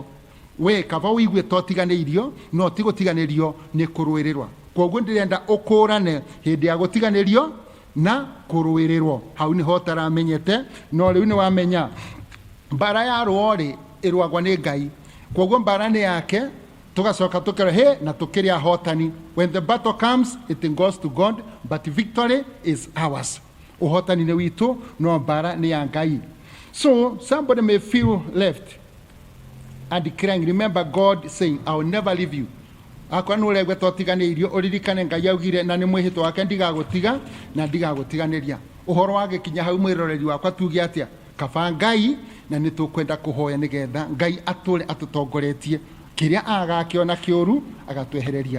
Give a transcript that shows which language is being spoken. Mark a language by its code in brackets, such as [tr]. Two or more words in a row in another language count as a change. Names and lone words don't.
[ki] We kaba ũigue totiganĩirio, no ti gũtiganĩrio nĩ kũrũĩrĩrwa. Koguo ndĩrenda ũkũrane hĩndĩ ya gũtiganĩrio na kũrũĩrĩrwo. Hau nĩho taramenyete, no rĩu nĩ wamenya mbara ya rũorĩ ĩrũagwa nĩ Ngai. Koguo mbara nĩ yake, tugacoka tukera he na tukiri ahotani. [en] When the battle comes, it goes to God, but victory is ours. [ki] Uhotani ni witu, no mbara ni ya Ngai. [en] So somebody may feel left and crying. Remember God saying, I will never leave you. [ki] Akwa nure gwe totiganĩirio, ũririkane Ngai augire na nĩ mwĩhĩtwo wake ndigagũtiga na ndigagũtiganĩria. Ũhoro wake kinya hau mwĩroreri wakwa tuge atĩa, kaba Ngai na nĩ tũkwenda kũhoya nĩgetha Ngai atũre atũtongoretie, kĩrĩa agakĩona kĩũru agatwehereria.